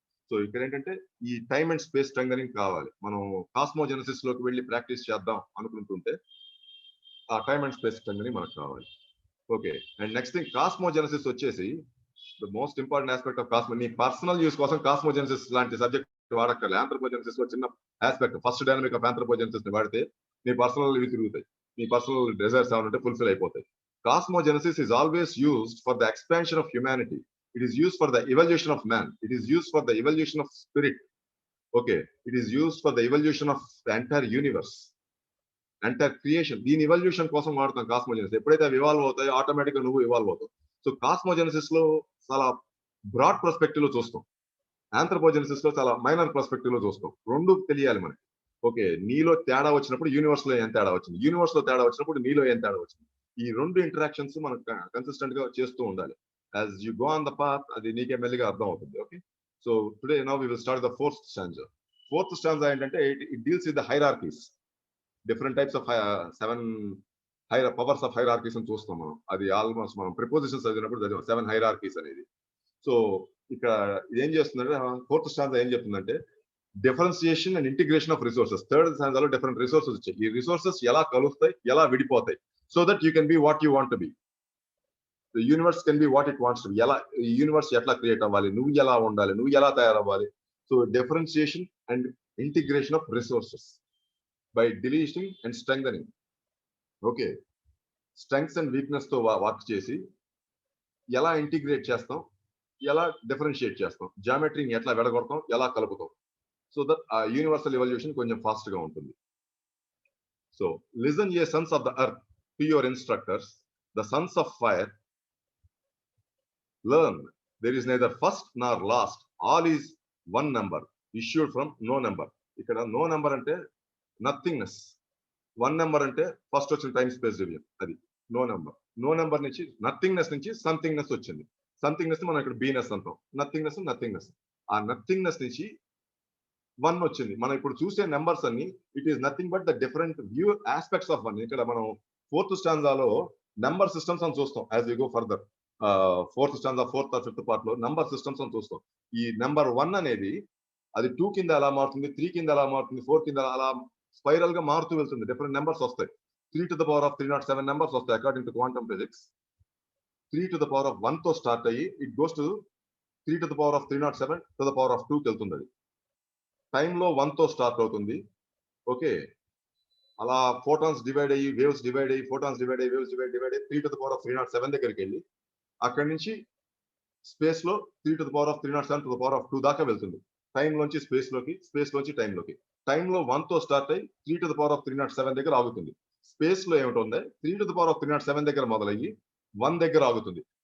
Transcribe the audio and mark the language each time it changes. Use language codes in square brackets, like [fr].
[te] So ఇక్కడ ఏంటంటే ఈ టైమ్ అండ్ స్పేస్ స్ట్రెంగ్థనింగ్ కావాలి. మనం కాస్మోజెనసిస్ లోకి వెళ్ళి ప్రాక్టీస్ చేద్దాం అనుకుంటుంటే ఆ టైమ్ అండ్ స్పేస్ స్ట్రెంగ్థనింగ్ మనకు కావాలి. Okay, and next thing cosmogenesis వచ్చేసి [en] The most important aspect of cosmo. [te] నీ పర్సనల్ యూస్ కోసం కాస్మోజెనసిస్ లాంటి సబ్జెక్ట్ వాడక్కర్లే. ఆంథ్రోపోజెనసిస్ లో చిన్న ఆస్పెక్ట్, ఫస్ట్ డైనమిక్ ఆఫ్ ఆంథ్రోపోజెనసిస్ ని వాడితే నీ పర్సనల్ ఇవి తిరుగుతాయి. నీ పర్సనల్ డిజైర్స్ ఏమంటే ఫుల్ఫిల్ అయిపోతాయి. [en] Cosmogenesis is always used for the expansion of humanity. It is used for the evolution of man. It is used for the evolution of spirit. Okay, it is used for the evolution of the entire universe, entire creation. [te] దీని evolution కోసం వాడతాం cosmogenesis. ఎప్పుడైతే అవి evolve అవుతాయో automatic గా నువ్వు evolve అవుతావు. So cosmogenesis లో చాలా బ్రాడ్ పర్స్పెక్టివ్ లో చూస్తాం. ఆంథ్రోపోజెనసిస్ లో చాలా మైనర్ పర్స్పెక్టివ్ లో చూస్తాం. రెండు తెలియాలి మనకి. ఓకే, నీలో తేడా వచ్చినప్పుడు యూనివర్స్ లో ఏం తేడా వచ్చింది, యూనివర్స్ లో తేడా వచ్చినప్పుడు నీలో ఏం తేడా వచ్చింది. ఈ రెండు ఇంటరాక్షన్స్ మనం కన్సిస్టెంట్ గా చేస్తూ ఉండాలి. [en] as you go on the path [te] అది నీకే మెల్లిగా అర్థం అవుతుంది. [en] Okay, so today now we will start the fourth stanza. Fourth stanza [te] ఏంటంటే [en] It deals with the hierarchies. Different types of 7 powers of hierarchies [te] అని చూస్తాం మనం. అది ఆల్మోస్ట్ మనం ప్రిపోజిషన్స్ చదివినప్పుడు 7 హైరార్కీస్ అనేది. సో ఇక్కడ ఏం చేస్తుందంటే ఫోర్త్ స్టాంజా ఏం చెప్తుందంటే differentiation and integration of resources. Third స్టాంజాలో different resources వచ్చాయి. ఈ రిసోర్సెస్ ఎలా కలుస్తాయి, ఎలా విడిపోతాయి, [en] so that you can be what you want to be. The universe can be what it wants to be. [te] ఎలా యూనివర్స్ ఎట్లా create అవ్వాలి, నువ్వు ఎలా ఉండాలి, నువ్వు ఎలా తయారవ్వాలి. [en] So differentiation and integration of resources by deleting and strengthening. [te] Okay, strengths and weakness తో వర్క్ చేసి ఎలా ఇంటిగ్రేట్ చేస్తాం, ఎలా డిఫరెన్షియేట్ చేస్తాం, జామెట్రీని ఎట్లా విడగొడతాం, ఎలా కలుపుతాం. సో దట్ ఆ యూనివర్సల్ ఎవల్యూషన్ కొంచెం ఫాస్ట్ గా ఉంటుంది. [en] So listen ye sons of the earth to your instructors, the sons of fire. Learn, there is neither first nor last. All is one number, issued from no number. [te] ఇక్కడ no number అంటే nothingness, one number అంటే first వచ్చిన time space division, అది no number. No number నుంచి nothingness నుంచి సంథింగ్నెస్ వచ్చింది. సంథింగ్నెస్ మనం ఇక్కడ బీనెస్ అంటాం, నథింగ్నెస్. ఆ నథింగ్నెస్ నుంచి 1 వచ్చింది. మనం ఇప్పుడు చూసే నెంబర్స్ అన్ని [en] It is nothing but the different view aspects of 1. [te] ఇక్కడ మనం ఫోర్త్ స్టాంజాలో నెంబర్ సిస్టమ్స్ అని చూస్తాం. [en] as we go further [te] fourth stanza fourth or fifth part లో నెంబర్ సిస్టమ్స్ అని చూస్తాం. ఈ నెంబర్ 1 అనేది అది 2 కింద ఎలా మారుతుంది, 3 కింద ఎలా మారుతుంది, 4 కింద అలా స్పైరల్ గా మారుతూ వెళ్తుంది. డిఫరెంట్ నెంబర్స్ వస్తాయి. 3 to the power of 307 numbers వస్తాయి according to quantum physics. 3 to the power of 1 తో స్టార్ట్ అయ్యి it goes to 3 to the power of 307 to the power of 2 కి వెళ్తుంది. అది టైమ్ లో 1 తో స్టార్ట్ అవుతుంది. ఓకే, అలా ఫోటాన్స్ డివైడ్ అయ్యి వేవ్స్ డివైడ్ అయ్యి ఫోటాన్స్ డివైడ్ అయ్యి వేవ్స్ డివైడ్ అయ్యి 3 to the power of 307 దగ్గరికి వెళ్ళి అక్కడి నుంచి స్పేస్ లో 3 to the power of 307 to the power of 2 దాకా వెళ్తుంది. టైం లోంచి స్పేస్ లోకి, స్పేస్ లోంచి టైం లోకి. టైం లో 1 తో స్టార్ట్ అయ్యి 3 to the power of 307 దగ్గర ఆగుతుంది. స్పేస్ లో ఏమిటి 3 to the power of 307 దగ్గర మొదలయ్యి 1 దగ్గర ఆగుతుంది.